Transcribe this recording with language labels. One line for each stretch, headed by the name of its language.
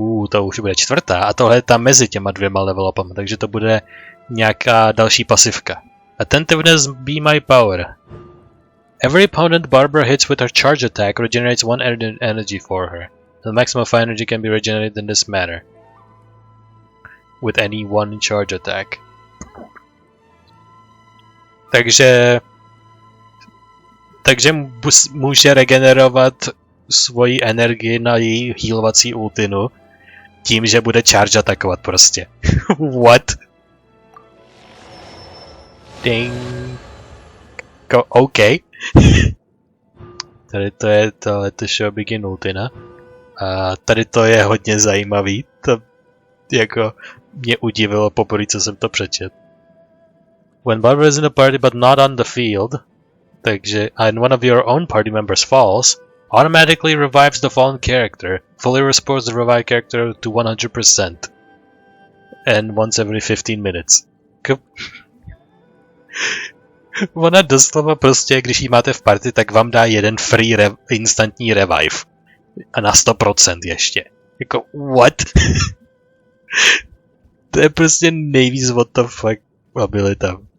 Czech: To už bude 4. a tohle je tam mezi těma 2 level upama, takže to bude nějaká další pasivka.
English: Attentiveness be my power. Every opponent Barbara hits with her charge attack regenerates 1 energy for her. The maximum of energy can be regenerated in this manner. With any 1 charge attack.
Czech: Takže může regenerovat svoji energii na její healovací ultinu tím, že bude charge atakovat prostě.
English: What?
Czech: Ding. OK. Tady to je tohleto Shobigin ultina. A tady to je hodně zajímavý. To jako mě udivilo poprvé, co jsem to přečet.
English: When Barbara is in the party but not on the field, takže and one of your own party members falls, automatically revives the fallen character, fully restores the revived character to 100%, and once every 15 minutes.
Czech: Ona doslova prostě, když jí máte v party, tak vám dá jeden free instantní revive. A na 100% ještě. Jako, what? To je prostě nejvíc
English: what the fuck
Czech: abilita.